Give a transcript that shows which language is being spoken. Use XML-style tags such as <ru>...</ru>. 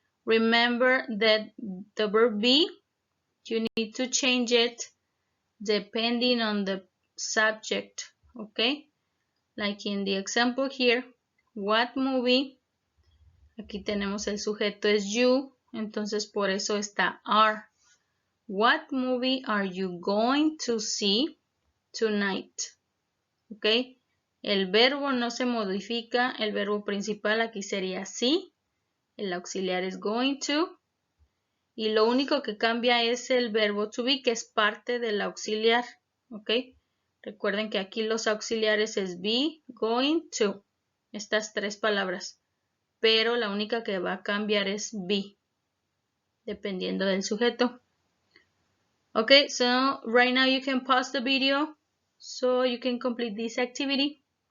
<en>Remember that the verb be, you need to change it depending on the subject, okay? Like in the example here, what movie,</en> <es>aquí tenemos el sujeto es you, entonces por eso está are.</es> <en>What movie are you going to see tonight? ¿Ok?</en> <es>El verbo no se modifica, el verbo principal aquí sería sí, el auxiliar es going to, y lo único que cambia es el verbo to be, que es parte del auxiliar, ¿ok? Recuerden que aquí los auxiliares es be, going to, estas tres palabras, pero la única que va a cambiar es be, dependiendo del sujeto.</es> <en>Okay, so right now you can pause the video so you can complete this activity.</en>